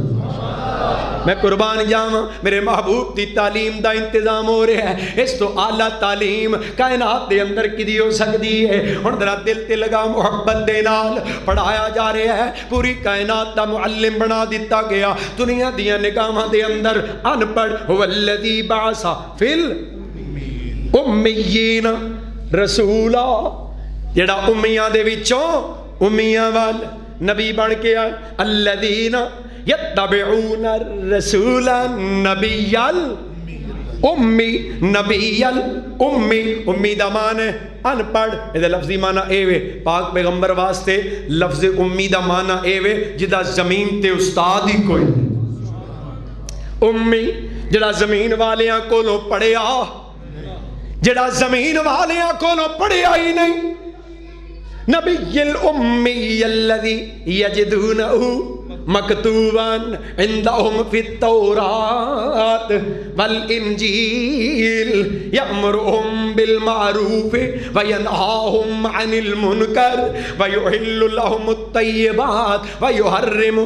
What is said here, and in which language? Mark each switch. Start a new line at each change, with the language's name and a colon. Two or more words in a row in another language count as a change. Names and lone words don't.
Punjabi: میں قربان جاواں میرے محبوب دی تعلیم دا انتظام ہو رہا ہے. اس تو اعلیٰ تعلیم کائنات دے اندر کدی ہو سکتی ہے. ہن ذرا دل تے لگا محبت دے نال پڑھایا جا رہا ہے, پوری کائنات دا معلم بنا دیتا گیا. دنیا دیاں نگاہاں دے اندر ان پڑھ
Arabic: هو الذی بعث فی الامیین رسولا,
Punjabi: جڑا امیاں دے وچوں امیاں وال نبی بن کے آئے.
Arabic: الذین یتبعون الرسول النبی الامی. نبی الامی,
Punjabi: امی دا معنی ہے ان پڑھ. یہ لفظی معنی اے وے پاک پیغمبر واسطے لفظ امی دا معنی اے وے جدا زمین تے استاد ہی کوئی نہیں. امی جڑا زمین والیاں کولوں پڑھیا, جڑا زمین والیاں کولوں پڑھیا ہی نہیں.
Arabic: نبی الامی الذی یجدونہ مکتوباً عندهم فی التورات والانجیل یأمرهم بالمعروف وینہاهم عن المنکر ویحل لهم الطیبات ویحرم